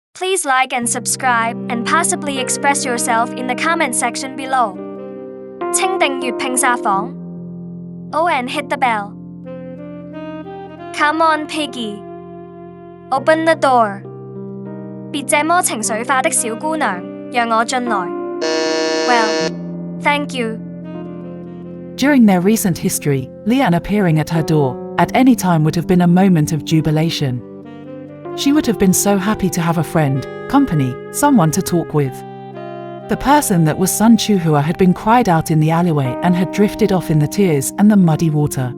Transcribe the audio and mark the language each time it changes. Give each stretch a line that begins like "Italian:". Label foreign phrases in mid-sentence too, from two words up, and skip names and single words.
English: Please like and subscribe and possibly express yourself in the comment section below.
Chinese: 請訂閱拼殺房
English: Oh and hit the bell. Come on, Piggy. Open the door.
Chinese: 別這麼情緒化的小姑娘，讓我進來。
English: Well, thank you. During their recent history, Lian appearing at her door at any time would have been a moment of jubilation. She would have been so happy to have a friend, company, someone to talk with. The person that was son Chu-Hua had been cried out in the alleyway and had drifted off in the tears and the muddy water.